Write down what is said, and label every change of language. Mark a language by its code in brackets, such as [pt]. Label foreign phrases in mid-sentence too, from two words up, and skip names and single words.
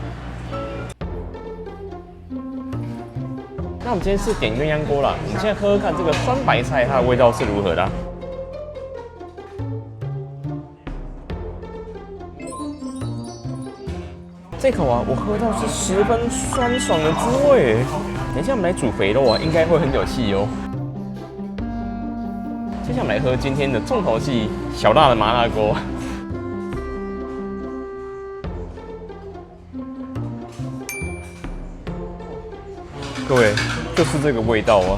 [zh] 那我們今天是點鴛鴦鍋啦，我們現在喝喝看這個酸白菜它的味道是如何的。這口啊，我喝到是十分酸爽的滋味。等一下我們來煮肥肉啊，應該會很有氣哦。接下來我們來喝今天的重頭戲——小辣的麻辣鍋。各位，就是這個味道啊！